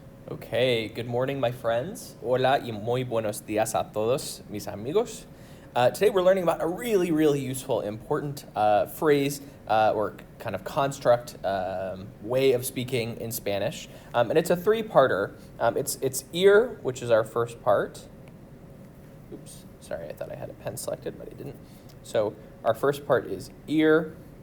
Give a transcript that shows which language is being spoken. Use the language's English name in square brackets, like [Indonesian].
[English] Okay, good morning, my friends. [Spanish] Hola y muy buenos días a todos, mis amigos. [English] Today we're learning about a really useful, important phrase or kind of construct way of speaking in Spanish. And it's a three-parter. It's ear, which is our first part. Oops, sorry, I thought I had a pen selected, but I didn't. So our first part is ear.